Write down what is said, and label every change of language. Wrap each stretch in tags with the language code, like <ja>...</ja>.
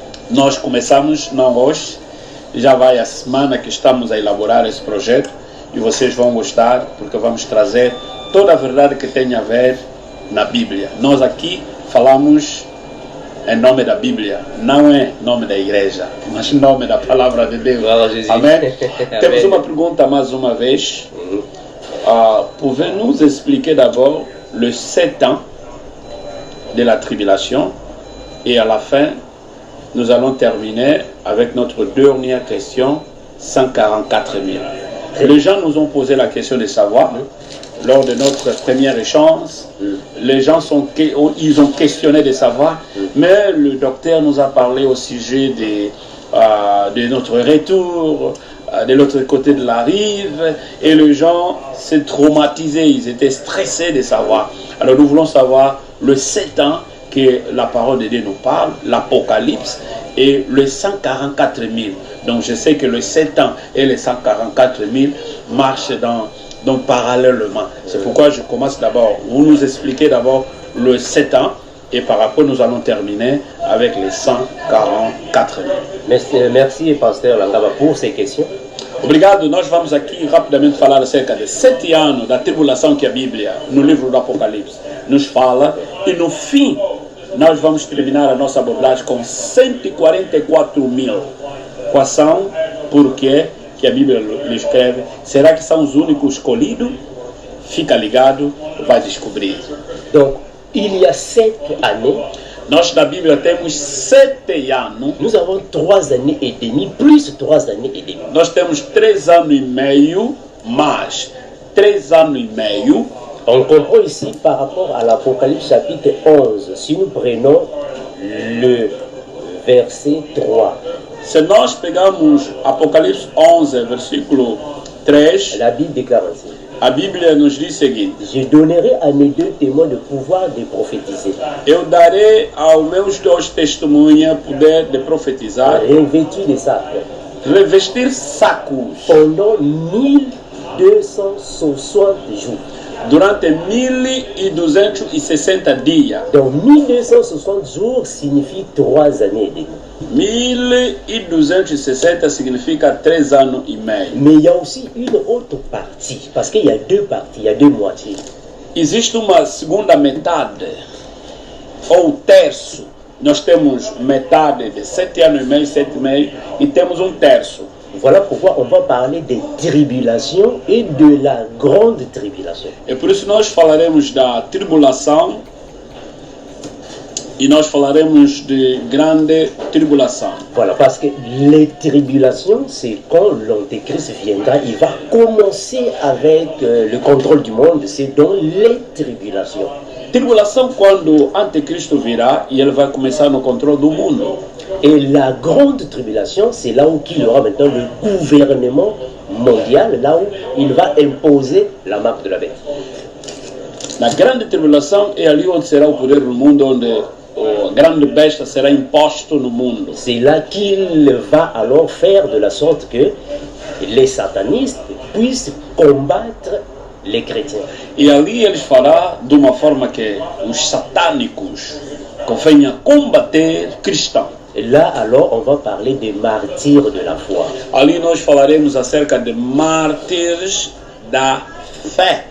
<pt>Nós começamos, não hoje, já vai a semana que estamos a elaborar esse projeto e vocês vão gostar porque vamos trazer toda a verdade que tem a ver na Bíblia. Nós aqui falamos em nome da Bíblia, não é nome da igreja, mas em nome da palavra de Deus. Glória a Jesus. Amém? Temos Amém. uma pergunta mais uma vez.</pt> <fr>Pouvez-vous nous expliquer d'abord les 7 ans de la tribulation et à la fin, nous allons terminer avec notre dernière question, 144 000. Les gens nous ont posé la question de savoir, lors de notre premier échange, les gens ils ont questionné de savoir, mais le docteur nous a parlé au sujet de notre retour, de l'autre côté de la rive, et les gens s'étaient traumatisés, ils étaient stressés de savoir. Alors nous voulons savoir le 7 ans que la parole de Dieu nous parle, l'Apocalypse, et le 144 000. Donc je sais que le 7 ans et les 144 000 marchent donc parallèlement. C'est pourquoi je commence d'abord, vous nous expliquez d'abord le 7 ans, et par rapport nous allons terminer avec les 144 000. Merci, pasteur Langaba, pour ces questions.</fr> <pt>Obrigado, nós vamos aqui rapidamente falar acerca de 7 anos da tribulação que a Bíblia, no livro do Apocalipse, nos fala, e no fim nós vamos terminar a nossa abordagem com 144 000. Quais são? Porque que a Bíblia lhe escreve, será que são os únicos escolhidos? Fica ligado, vai descobrir.</pt> <fr>Donc, il y a 7 années,</fr> <pt>Nós na Bíblia temos 7 anos,</pt> <fr>nous avons 3 années et demie, plus 3 années et demie.</fr> <pt>nós temos 3 anos e meio, mais 3 anos e meio.</pt> <fr>On comprend ici par rapport à l'Apocalypse chapitre 11, si nous prenons le verset 3,</fr> <pt>Se nós pegarmos Apocalipse 11, versículo 3,</pt> <fr>la Bible déclare ainsi:</fr> <pt>a Bíblia nos diz o seguinte:</pt> <fr>je donnerai à mes 2 témoins le pouvoir de prophétiser,</fr> <pt>eu darei aos meus 2 testemunhas poder de profetizar,</pt> <fr>revêtus de sacre,</fr> <pt>revestir sacos</pt> <fr>pendant 1260 jours.</fr> <pt>durante 1260 dias.</pt> <fr>Donc 1260 jours signifie 3 années et demie.</fr> <pt>1260 significa 3 anos e meio.</pt> <fr>Mais il y a aussi une autre partie, parce qu'il y a 2 parties, il y a 2 moitiés.</fr> <pt>Existe uma segunda metade, ou terço. Nós temos metade de 7 anos e meio, 7 e meio, e temos um terço.</pt> <fr>Voilà pourquoi on va parler des tribulations et de la grande tribulation.</fr> <pt>É por isso que nós falaremos da tribulação e nós falaremos de grande tribulação.</pt> <fr>Voilà, parce que les tribulations, c'est quand l'Antéchrist viendra, il va commencer avec le contrôle du monde, c'est dans les tribulations.</fr> <pt>Tribulação quando o anticristo virá e ele vai começar no controle do mundo.</pt> <fr>Et la grande tribulation, c'est là où il y aura maintenant le gouvernement mondial, là où il va imposer la marque de la bête.</fr> <pt>Na grande tribulação é ali onde será o poder do mundo, onde a grande besta será imposto no mundo.</pt> <fr>C'est là qu'il va alors faire de la sorte que les satanistes puissent combattre les chrétiens.</fr> <pt>E ali eles fará de uma forma que os satânicos venham combater cristãos.</pt> <fr>Et là, alors, on va parler des martyrs de la foi.</fr> <pt>Ali nós falaremos acerca de mártires da fé.</pt>